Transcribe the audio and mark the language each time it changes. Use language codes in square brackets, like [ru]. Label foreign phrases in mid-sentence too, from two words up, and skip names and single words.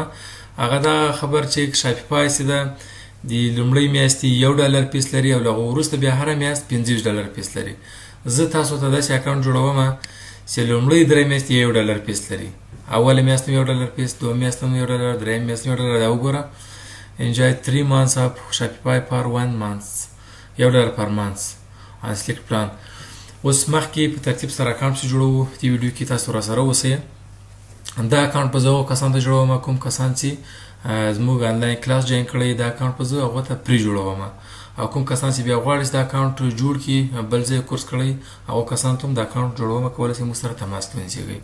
[ps] هغه دا خبر چې شاپیفای سي ده د لومړۍ میاشتې $1 فیس لري او لغه وروسته بیا هر میاشت $50 فیس لري. زه تاسو ته داسې اکاونت جوړوم چې لومړۍ درې میاشتې $1 فیس لري، اوله میاشت $1 فیس، دوه میاشت $1، دریم میاشت $1. دا وګوره. [en] Enjoy 3 months of Shopify for 1 month. $1 per month on select plan. [ps] اوس مخکې په ترتیب سره اکاونت جوړو. دې ویډیو کې تاسو را سره اوسئ. دا اکاونت په زه کسان ته جوړوم، کوم کسان چې زموږ انلاین کلاس جوین کړی دا اکاونت په زه هغه ته پری جوړوم، او کوم کسان چې بیا غواړي دا اکاونت جوړ کړي بل ځای کورس کړی هغه کسان ته دا اکاونت جوړوم، کولای شي موږ سره تماس ونیسئ.